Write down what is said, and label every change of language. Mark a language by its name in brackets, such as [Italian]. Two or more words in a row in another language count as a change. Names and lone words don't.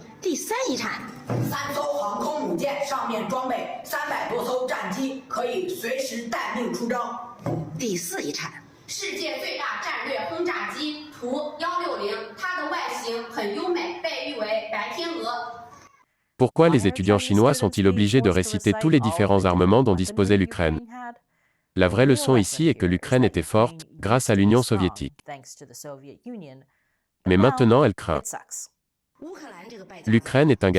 [Chinese] 第三遗产，3艘航空母舰，上面装备300多艘战机，可以随时待命出征。第四遗产，世界最大战略轰炸机图160，它的外形很优美，被誉为白天鹅。 [French] Pourquoi les étudiants chinois sont-ils obligés de réciter tous les différents armements dont disposait l'Ukraine? La vraie leçon ici est que l'Ukraine était forte grâce à l'Union soviétique. Mais maintenant elle craint. L'Ukraine est un gâchis.